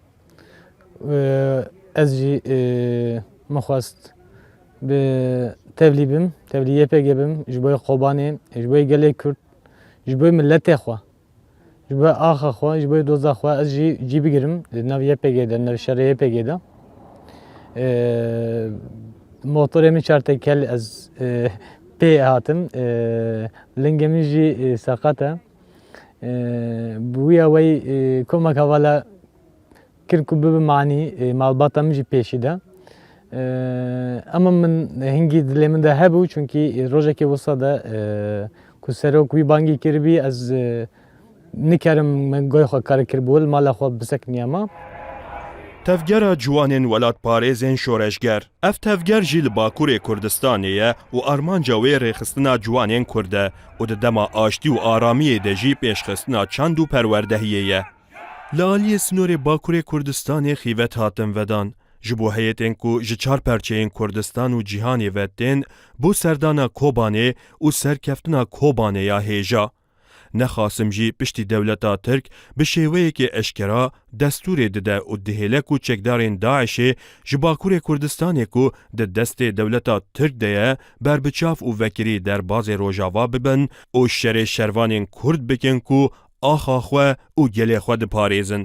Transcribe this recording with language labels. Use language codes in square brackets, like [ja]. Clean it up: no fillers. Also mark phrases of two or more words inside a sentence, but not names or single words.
[ku] از جی مخواست به تبلیه پیگبم جبوی قوبانی جبوی گلی کرد جبوی ملت خوا جبوی آخا خوا جبوی دوزا خوا از جی بگیرم نویه پیگیده نوی شریعه پیگیده موتور من چارت کل از پی هاتم لنگمی جی ساقطه بویا وی کمک حوالا کرکو بب معنی مالباتا من جی پیشیده اما من هنگی دلی من ده هبو چونکی روزه که وصاده کسرو کوی بانگی کربی از نکرم من گوی خوا کار کربول مالا خوا بسکنی اما تفگر جوانین ولات پارێزên شۆرەژگر ev tevger jî li Bakurê Kurdistanê ye û armanca wê rêxistina ciwanên Kurd e û di dema aştî û aramiyê de jî pêşxistina çand û perwerdehiyê ye. Li aliyê Sinorê Bakurê Kurdistanê xîvet hatin vedan ji bo heyetên ku ji çar perçeyên Kurdistan û cîhanê ve tên bo serdana Kobanê û serkeftina Kobanê ya hêja. نخاسم جی پشتی دولتا ترک به شیوهی که اشکرا دستور دده و دهیلک و چکدارین داعشه جباکور کردستانی که ده دست دولتا ترک ده بر بچاف و وکری در باز روژاوا ببن و شر شروانین کرد بکن که آخا خواه و گلی خواه ده پاریزن.